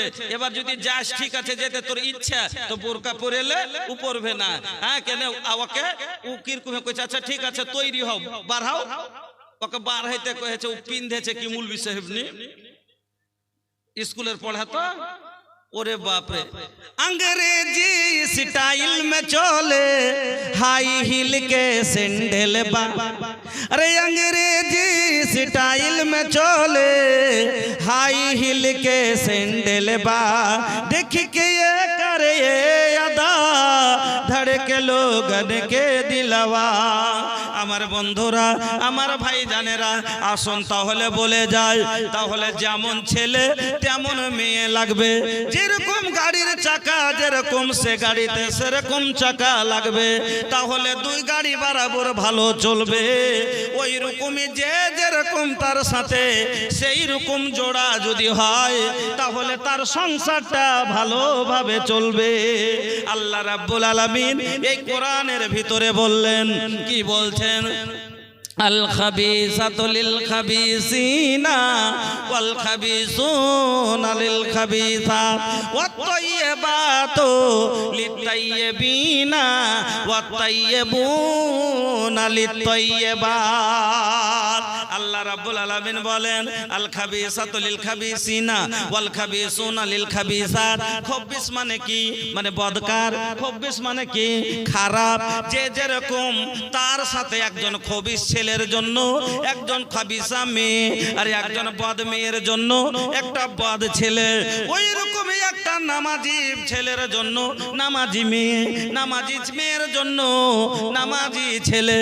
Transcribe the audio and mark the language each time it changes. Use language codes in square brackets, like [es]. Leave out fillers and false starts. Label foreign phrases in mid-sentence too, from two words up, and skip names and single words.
[bn] এবার যদি যাস ঠিক আছে যেতে তোর ইচ্ছা তো বোরকা পরেলে ও পরবে না। হ্যাঁ কেন ওকে ও কিরকমে কইছে আচ্ছা ঠিক আছে তৈরি হও বার হও ওকে বার হইতে কয়েছে ও পিন্ধেছে কি মুলবি সাহেব নি স্কুলের পড়া তো ওরে বাপরে [bho] अंग्रेजी स्टाइल में चले हाई हिल के सैंडल बा। अरे अंग्रेजी स्टाइल में चले हाई हिल के सैंडल बा। देख के ये करे ये अदा धड़के लोगन के दिलवा। [bn] আমার বন্ধুরা আমার ভাই জানেরা আসুন তাহলে বলে যায় তাহলে যেমন ছেলে তেমন মেয়ে লাগবে যেরকম গাড়ির চাকা যেরকম সে গাড়িতে সেরকম চাকা লাগবে তাহলে দুই গাড়ি বরাবর ভালো চলবে। ওই রকমই যে যেরকম তার সাথে সেই রকম জোড়া যদি হয় তাহলে তার সংসারটা ভালোভাবে চলবে। [ar] الله رب العالمين [bn] এই কোরআনের ভিতরে বললেন কি বলছেন [ar] الخبيثات للخبيثين والخبيثون للخبيثات والطيبات للطيبين والطيبون للطيبات। الله رب العالمين [bn] বলেন [ar] الخبيثات للخبيثين والخبيثون للخبيثات. [bn] খবিস মানে কি মানে বদকার, খবিস মানে কি খারাপ। যে যেরকম তার সাথে একজন খবিস ছেলের জন্য একজন খাবিসা মেয়ে আর একজন বদ মেয়ের জন্য একটা বদ ছেলে। ওই রকমই একটা নামাজি ছেলের জন্য নামাজি মেয়ে, নামাজি মেয়ের জন্য নামাজি ছেলে।